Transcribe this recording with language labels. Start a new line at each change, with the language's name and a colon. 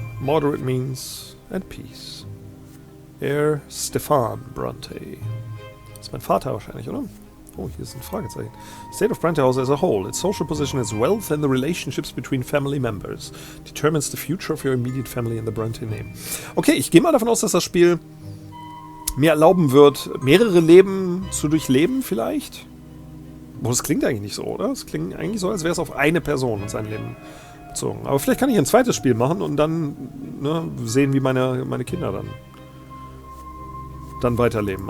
English: Moderate means at peace. Heir Stefan BRANTE.
German: Das ist mein Vater wahrscheinlich, oder? Oh, hier ist ein Fragezeichen.
English: State of BRANTE House as a whole. Its social position is wealth and the relationships between family members. Determines the future of your immediate family in the BRANTE name.
German: Okay, ich gehe mal davon aus, dass das Spiel mir erlauben wird, mehrere Leben zu durchleben vielleicht. Boah, das klingt eigentlich nicht so, oder? Das klingt eigentlich so, als wäre es auf eine Person und sein Leben bezogen. Aber vielleicht kann ich ein zweites Spiel machen und dann sehen, wie meine Kinder dann weiterleben.